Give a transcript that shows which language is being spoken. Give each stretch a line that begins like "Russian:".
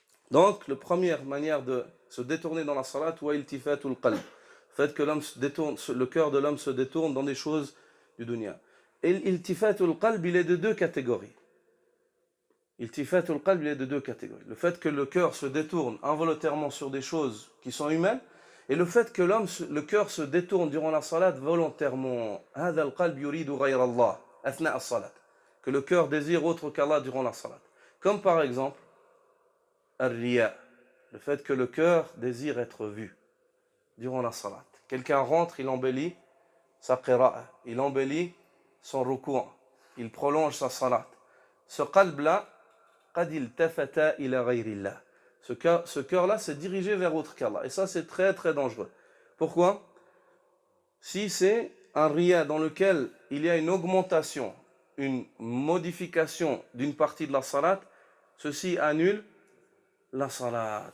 French: Donc, la première manière de se détourner dans la salat, wa iltifatul qalb. Le fait que le cœur de l'homme se détourne dans des choses du dunya. Et l'iltifatul qalb, il est de deux catégories. Iltifatul qalb, il est de deux catégories. Le fait que le cœur se détourne involontairement sur des choses qui sont humaines, et le fait que le cœur se détourne durant la salat volontairement.
Arabic: هذا القلب يريد غير الله أثناء الصلاة.
French: Que le cœur désire autre qu'Allah durant la salat. Comme par exemple, al-riya, le fait que le cœur désire être vu durant la salat. Quelqu'un rentre, il embellit sa qira'a, il embellit son ruku', il prolonge sa salat. Ce qalb-là,
Arabic: قد التفت إلى غير الله.
French: Ce cœur-là s'est dirigé vers autre qu'Allah. Et ça, c'est très très dangereux. Pourquoi? Si c'est un riya dans lequel il y a une augmentation, une modification d'une partie de la salat, ceci annule la salat.